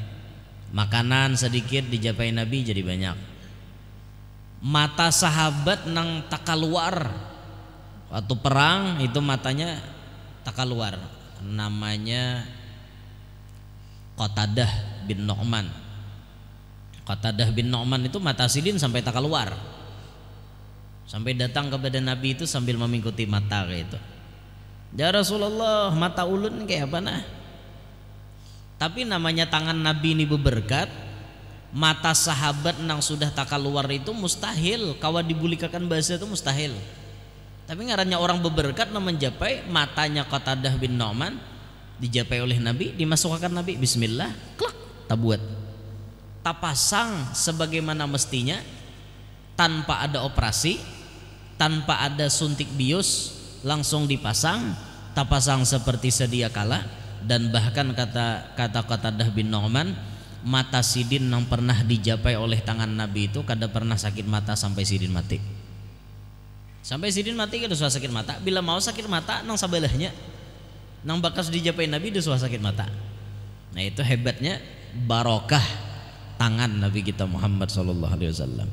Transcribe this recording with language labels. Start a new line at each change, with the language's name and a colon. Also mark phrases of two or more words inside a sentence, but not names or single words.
Banjar: Makanan sedikit dijapai Nabi jadi banyak. Mata sahabat nang tak keluar waktu perang itu matanya tak keluar. Namanya Qatadah bin Nu'man. Qatadah bin Nu'man itu mata sidin sampai tak keluar.
Indonesian: Sampai datang kepada Nabi itu sambil mengikuti mata kayak itu.
Banjar: Ya Rasulullah, mata ulun kayak apa nah? Tapi namanya tangan Nabi ini berberkat. Mata sahabat nang sudah tak keluar itu mustahil. Kawa dibulikakan bahasa itu mustahil. Tapi ngarannya orang berberkat nang menjapai matanya Qatadah bin Nu'man dijapai oleh Nabi, dimasukkan Nabi bismillah, klak, tabuat. Tapasang sebagaimana mestinya, tanpa ada operasi, tanpa ada suntik bius, langsung dipasang, tapasang seperti sedia kala. Dan bahkan kata Qatadah bin Nu'man, mata sidin yang pernah dijapai oleh tangan Nabi itu kada pernah sakit mata sampai sidin mati. Sampai sidin mati kada suah sakit mata. Bila mau sakit mata nang sabelahnya, nang bakas dijapai Nabi itu suah sakit mata.
Indonesian: Nah, itu hebatnya barokah tangan Nabi kita Muhammad SAW.